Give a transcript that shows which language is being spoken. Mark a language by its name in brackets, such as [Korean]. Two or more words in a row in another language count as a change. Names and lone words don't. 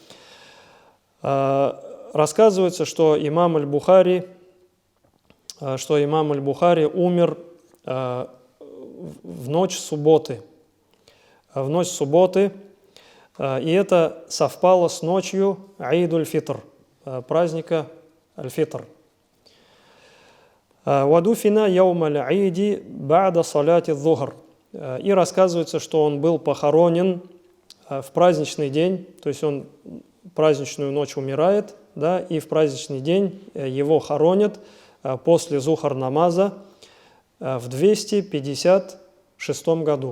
[Russian] Рассказывается, что имам Аль-Бухари умер в ночь субботы. И это совпало с ночью Аид-уль-Фитр, праздника Аль-Фитр. [Arabic] «ودفن يوم العيد بعد صلاة الظهر». [Russian] И рассказывается, что он был похоронен в праздничный день, то есть он праздничную ночь умирает, да, и в праздничный день его хоронят после зухр намаза в 256 году.